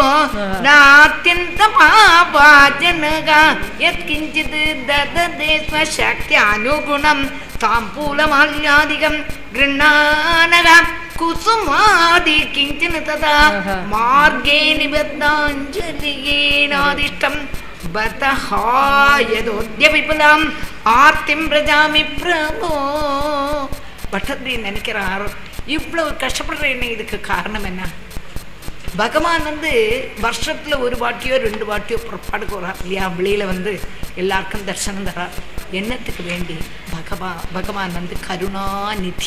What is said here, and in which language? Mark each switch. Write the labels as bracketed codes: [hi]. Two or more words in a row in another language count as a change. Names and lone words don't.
[sa] നാത്യന്ത പാപാജനക യത്കിഞ്ചിത് ദദദേ സ്വശക്ത്യാനുഗുണം താംബൂലമാല്യാദികം ഗൃഹാനക കുസുമാദി കിഞ്ചന തഥാ മാർഗേ നിബദ്ധാഞ്ജലിയേനാദിഷ്ടം ബതഹായദോദ്യ വിപുലം ആർത്തിം പ്രജാമി പ്രഭോ. [ta] பட்டத்தை நினைக்கிறார், இவ்வளவு கஷ்டப்படுறேன்னு இதுக்கு காரணம் என்ன? பகவான் வருஷத்துல ஒரு வாட்டியோ 2 வாட்டியோ புறப்பாடுக்கு வரார் இல்லையா? வெளியில எல்லாருக்கும் தர்சனம் தரார். என்னத்துக்கு வேண்டி? பகவான் கருணாநிதி.